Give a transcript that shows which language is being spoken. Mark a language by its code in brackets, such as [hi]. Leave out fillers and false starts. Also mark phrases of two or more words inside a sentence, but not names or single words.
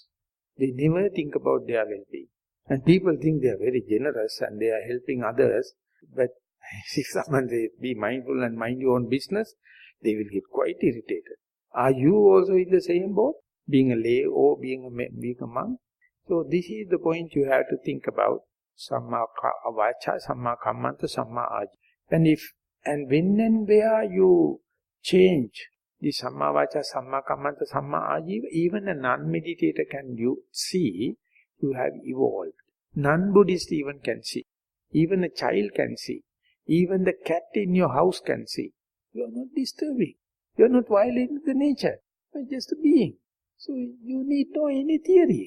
[en] They never think about their well-being. And people think they are very generous and they are helping others, but if someone says, be mindful and mind your own business, they will get quite irritated. Are you also in the same boat, being a lay or being a monk? So this is the point you have to think about. [pi] Samma vacha, samma kammanta, samma ajiva. [en] And when and where you change the [pi] samma vacha, samma kammanta, samma ajiva, [en] even a non-meditator can see you have evolved. Non-Buddhist even can see. Even a child can see. Even the cat in your house can see. You are not disturbing. You are not violating the nature. You are just a being. So you need no any theory.